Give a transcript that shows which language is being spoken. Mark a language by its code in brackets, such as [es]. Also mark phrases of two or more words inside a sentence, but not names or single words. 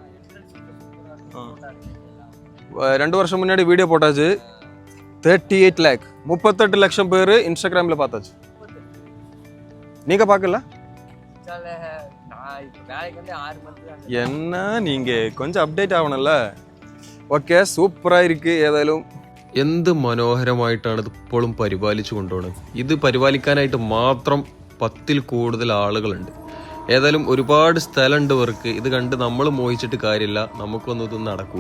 [ta] 2 வருஷம் முன்னாடி வீடியோ போட்டாச்சு. 38 lakh 38 லட்சம் பேர் இன்ஸ்டாகிராமில் பார்த்தாச்சு. நீங்கள் பார்க்கல? என்ன நீங்க கொஞ்சம் அப்டேட் ஆகணும்ல. [ml] ഓക്കെ, സൂപ്പറായിരിക്കും. ഏതായാലും എന്ത് മനോഹരമായിട്ടാണ് ഇത് ഇപ്പോഴും പരിപാലിച്ചു കൊണ്ടുപോകുന്നത്. ഇത് പരിപാലിക്കാനായിട്ട് മാത്രം 10-ൽ കൂടുതൽ ആളുകളുണ്ട്. ഏതായാലും ഒരുപാട് സ്ഥലമുണ്ട് ഇവർക്ക്. ഇത് കണ്ട് നമ്മൾ മോഹിച്ചിട്ട് കാര്യമില്ല, നമുക്കൊന്നും ഇത് നടക്കൂല.